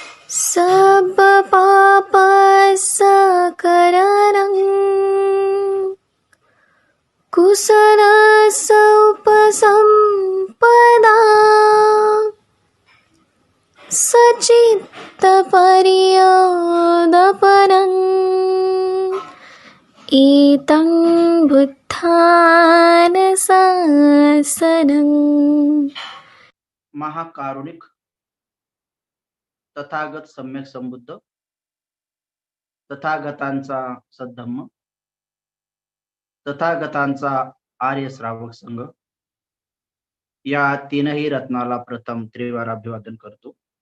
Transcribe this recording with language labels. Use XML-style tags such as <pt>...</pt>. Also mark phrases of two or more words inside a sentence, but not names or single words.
<pi>सब पाप सकरणं कुशल उपसंपदा सचित्त पर्यदपनं एतं बुद्धान शासनं।</pi> <mr>महाकारुणिक तथागत सम्यक संबुद्ध तथागतांचा सद्धम्म तथागतांचा आर्य श्रावक संघ या तीनही रत्नाला प्रथम त्रिवार अभिवादन करतो।</mr>